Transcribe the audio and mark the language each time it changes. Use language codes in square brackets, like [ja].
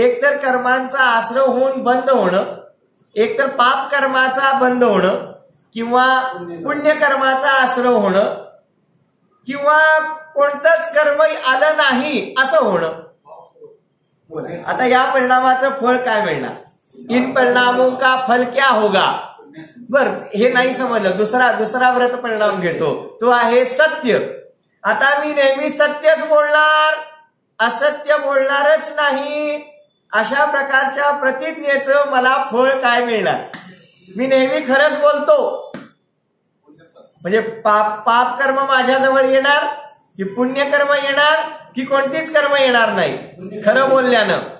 [mr] एक तर कर्मांचा आश्रय होऊन बंद होणं, एक तर पाप कर्माचा बंद होणं, किंवा पुण्यकर्माचा आश्रय होणं, किंवा कोणतंच कर्म आलं नाही असं होणं. आता या परिणामाचं फळ काय मिळणार? [hi] इन परिणामों का फल क्या होगा? [mr] बर, हे नाही समजलं. दुसरा व्रत परिणाम घेतो, तो आहे सत्य. आता मी नेहमी सत्यच बोलणार, असत्य बोलणारच नाही, अशा प्रकारच्या प्रतिज्ञेचं मला फळ काय मिळणार? मी नेहमी खरंच बोलतो म्हणजे पाप कर्म माझ्याजवळ येणार की पुण्यकर्म येणार की कोणतीच कर्म येणार नाही खरं बोलल्यानं?